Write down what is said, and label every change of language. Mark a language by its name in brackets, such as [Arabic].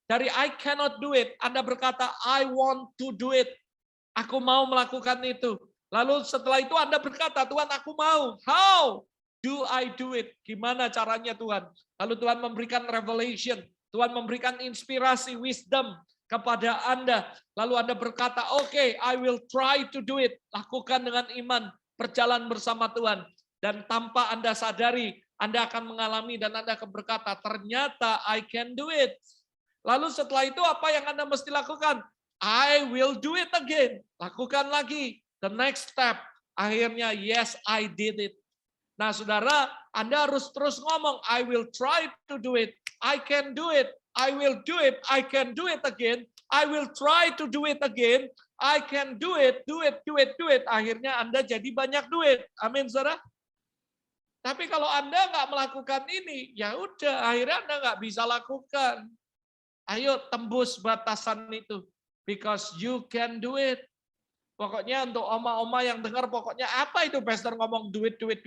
[Indonesian] Dari [English] I cannot do it, [Indonesian] Anda berkata, [English] I want to do it. [Indonesian] Aku mau melakukan itu. Lalu setelah itu Anda berkata, Tuhan aku mau. [English] How do I do it? [Indonesian] Gimana caranya Tuhan? Lalu Tuhan memberikan revelation. Tuhan memberikan inspirasi, wisdom kepada Anda. Lalu Anda berkata, oke, [English] I will try to do it. [Indonesian] Lakukan dengan iman, berjalan bersama Tuhan. Dan tanpa Anda sadari, Anda akan mengalami dan Anda akan berkata, ternyata [English] I can do it. [Indonesian] Lalu setelah itu apa yang Anda mesti lakukan? [English] I will do it again. [Indonesian] Lakukan lagi. [English] The next step. [Indonesian] Akhirnya, [English] yes, I did it. [Indonesian] Nah, saudara, Anda harus terus ngomong, [English] I will try to do it. I can do it. I will do it. I can do it again. I will try to do it again. I can do it, do it, do it, do it. [Indonesian] Akhirnya Anda jadi banyak duit. Amin, saudara. Tapi kalau Anda nggak melakukan ini, ya udah, akhirnya Anda nggak bisa lakukan. Ayo tembus batasan itu. [English] because you can do it. [Indonesian] Pokoknya untuk oma-oma yang dengar, pokoknya apa itu pastor ngomong duit.